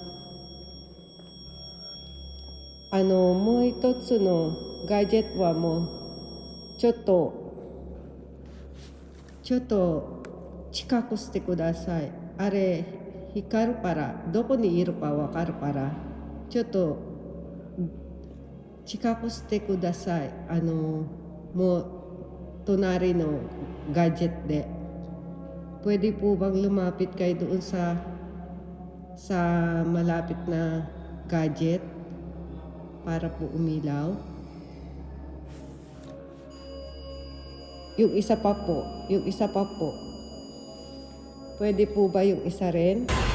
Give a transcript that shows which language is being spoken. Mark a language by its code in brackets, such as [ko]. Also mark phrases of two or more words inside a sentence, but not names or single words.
[ja] もう一つのガジェットはもうちょっと近くしてください。あれ光るからどこにいるかわかるからちょっと近くしてください。もう隣のガジェットで [tl] pwede po bang lumapit kayo doon sa malapit na gadget para po umilaw? Yung isa pa po. Pwede po ba yung isa rin?